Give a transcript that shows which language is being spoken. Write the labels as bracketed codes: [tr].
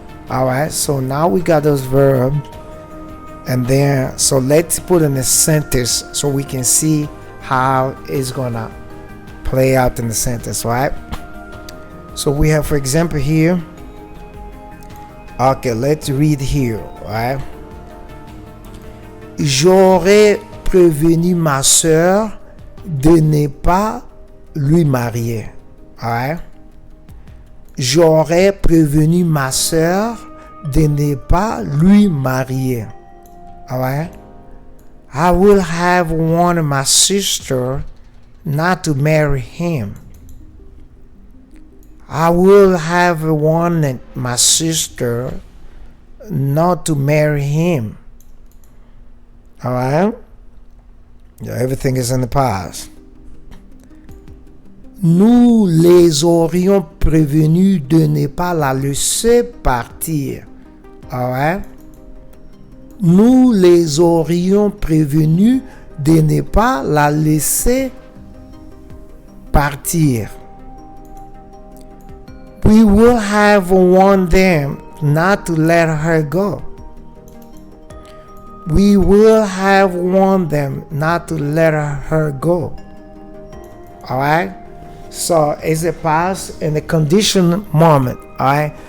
[en] Alright, so now we got those verbs. And then, so let's put in a sentence so we can see how it's gonna play out in the sentence, right? So we have, for example, here. Okay, let's read here, right? [fr] J'aurais prévenu ma soeur de ne pas lui marier. Alright? J'aurais prévenu ma soeur de ne pas lui marier. [en] Alright? I will have warned my sister not to marry him. I will have warned my sister not to marry him. Alright? Everything is in the past. [fr] Nous les aurions prévenus de ne pas la laisser partir. Alright? Nous les aurions prévenus de ne pas la laisser partir. [en] We will have warned them not to let her go. We will have warned them not to let her go. Alright? So it's a past and a conditional moment. Alright?